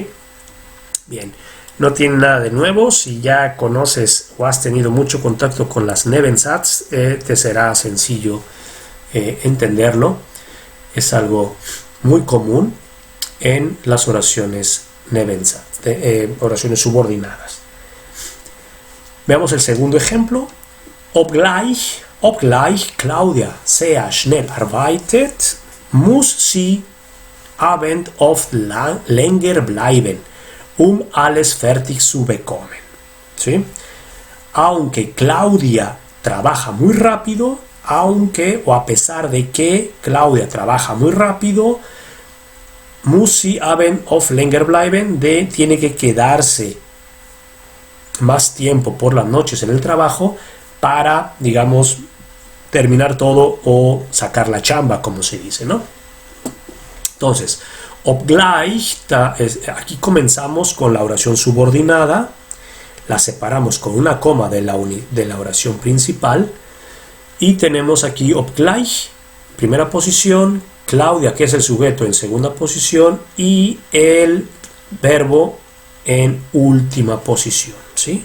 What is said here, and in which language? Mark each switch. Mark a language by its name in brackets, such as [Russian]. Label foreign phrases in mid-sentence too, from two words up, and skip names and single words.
[Spanish] Bien, no tiene nada de nuevo. Si ya conoces o has tenido mucho contacto con las Nebensatz, te será sencillo entenderlo. Es algo muy común en las oraciones Nebensatz, oraciones subordinadas. Veamos el segundo ejemplo. [German] Obgleich Claudia sehr schnell arbeitet, muss sie abend oft länger bleiben, alles fertig zu bekommen. [Spanish] ¿Sí? Aunque Claudia trabaja muy rápido, aunque o a pesar de que Claudia trabaja muy rápido, [German] muss sie abend oft länger bleiben, [Spanish] tiene que quedarse más tiempo por las noches en el trabajo para, digamos, terminar todo o sacar la chamba, como se dice, ¿no? Entonces, obgleich, aquí comenzamos con la oración subordinada, la separamos con una coma de la oración principal, y tenemos aquí obgleich, primera posición, Claudia, que es el sujeto, en segunda posición, y el verbo en última posición, ¿sí?